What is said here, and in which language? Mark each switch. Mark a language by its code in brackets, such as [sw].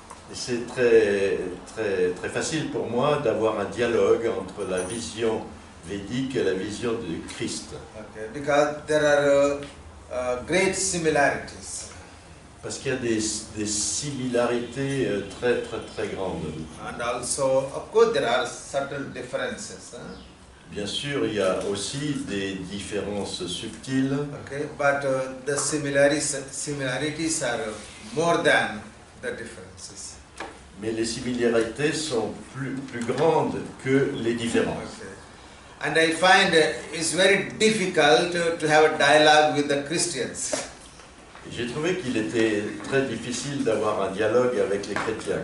[fr] Et c'est très facile pour moi d'avoir un dialogue entre la vision védique et la vision du Christ. [en] Okay, because there are great similarities. [fr] Parce qu'il y a des similarités très grandes. [en] And also, of course, there are subtle differences. [fr] Bien sûr, il y a aussi des différences subtiles, [en] Okay, but the similarities are more than the differences. [fr] mais les similarités sont plus grandes que les différences. [en] Okay. And I find it's very difficult to have a dialogue with the Christians. [fr] J'ai trouvé qu'il était très difficile d'avoir un dialogue avec les chrétiens,